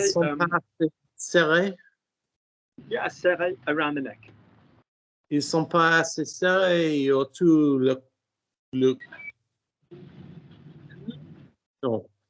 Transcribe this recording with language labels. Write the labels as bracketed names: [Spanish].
[French] Ils sont pas assez serrés. [English] Yeah, serré around the neck. [French] Ils sont pas assez serrés autour le non.